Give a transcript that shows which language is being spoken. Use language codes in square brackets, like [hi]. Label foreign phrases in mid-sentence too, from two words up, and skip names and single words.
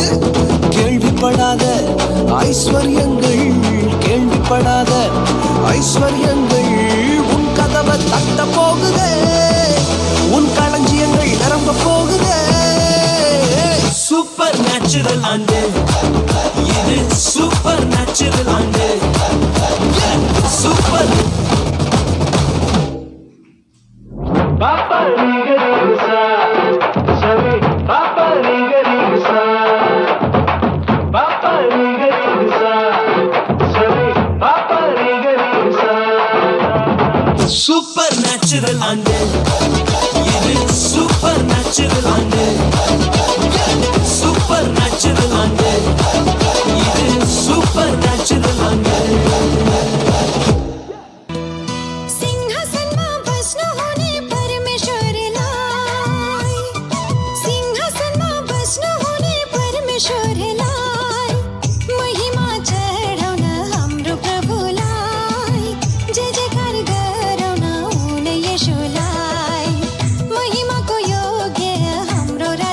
[ta] கேள்விப்படாத ஐஸ்வர்யங்கள் கேள்விப்படாத ஐஸ்வர்யங்கள் உன் கதவை தட்ட போகுதே. உன் களஞ்சியங்கள் நிரம்ப போகுதே. [en] super natural [ta] ஆண்டு இது, [en] super natural [ta] ஆண்டு, சூப்பர். Papa Riga Riga Sabe Papa Riga Riga Papa Riga Riga Sabe Papa Riga Riga. [en] super natural [ta] ஆண்டு இது, [en] super natural [ta] ஆண்டு, [en] super natural [ta] ஆண்டு இது, [en] super natural [ta] ஆண்டு. [ne] सिंहासनमा बस्नु हुने परमेश्वरलाई, सिंहासनमा बस्नु हुने परमेश्वरलाई महिमा चढाउन हाम्रो प्रभुलाई, जय जयकार गराउन हुने येशूलाई, महिमाको योग्य हाम्रो